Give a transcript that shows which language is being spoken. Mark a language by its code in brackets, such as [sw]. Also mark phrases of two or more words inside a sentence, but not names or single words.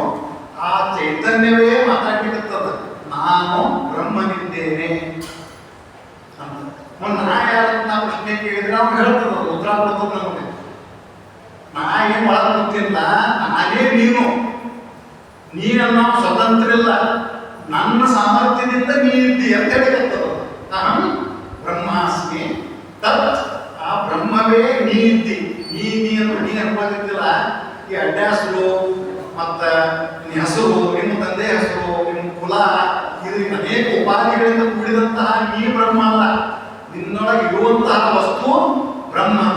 [kn] ಆ ಚೈತನ್ಯವೇ ಮಾತಾಡ್ಲಿಕ್ಕತ್ತದ, ನಾನು ಬ್ರಹ್ಮನಿದ್ದೇನೆ ಅಂತ. ನಾ ಯಾರನ್ನ ಪ್ರಶ್ನೆ ಕೇಳಿದ್ರೆ ನಾವು ಹೇಳ್ತದ, ಉತ್ತರ ಕೊಡ್ತದ ನಮಗೆ. ನಾ ಏನ್ ಒಳಗೆ ಗೊತ್ತಿಲ್ಲ, ನಾನೇ ನೀನನ್ನ ಸ್ವತಂತ್ರ ಇಲ್ಲ, ನನ್ನ ಸಾಮರ್ಥ್ಯದಿಂದ ನೀ ಇದ್ದಿ ಅಂತ ಹೇಳಿಕತ್ತದ. [sa] ಅಹಂ ಬ್ರಹ್ಮಾಸ್ಮಿ ತತ್, [kn] ಆ ಬ್ರಹ್ಮವೇ ನೀ ಇದ್ದಿ. ನೀ ಅನ್ಬೋದಿದ್ದಿಲ್ಲ. ಈ ಅಡ್ಡಾಸರು ಮತ್ತ ನಿನ್ನ ಹೆಸರು, ನಿಮ್ಮ ತಂದೆ ಹೆಸರು, ನಿಮ್ಮ ಕುಲ, ಇದು ಅನೇಕ ಉಪಾಧಿಗಳಿಂದ ಕೂಡಿದಂತಹ ನೀ ಬ್ರಹ್ಮ ಅಲ್ಲ. ನಿನ್ನೊಳಗೆ ಇರುವಂತಹ ವಸ್ತು ಬ್ರಹ್ಮ ಅದ.